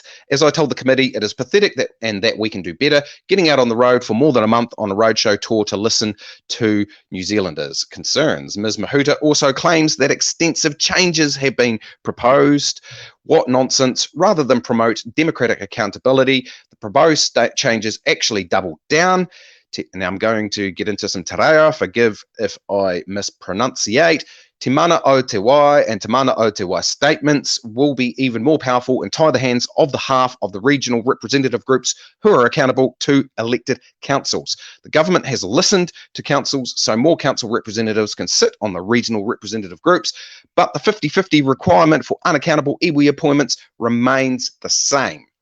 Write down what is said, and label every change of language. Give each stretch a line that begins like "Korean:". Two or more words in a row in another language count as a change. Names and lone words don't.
English: As I told the committee, it is pathetic that we can do better, getting out on the road for more than a month on a roadshow tour to listen to New Zealanders' concerns. Ms. Mahuta also claims that extensive changes have been proposed. What nonsense. Rather than promote democratic accountability, the proposed state changes actually double down. Now I'm going to get into some
Māori: te reo,
English: forgive if I mispronunciate.
Māori: Te mana o te wai
English: and
Māori: te mana o te wai
English: statements will be even more powerful and tie the hands of the half of the regional representative groups who are accountable to elected councils. The government has listened to councils so more council representatives can sit on the regional representative groups, but the 50-50 requirement for unaccountable iwi appointments remains the same.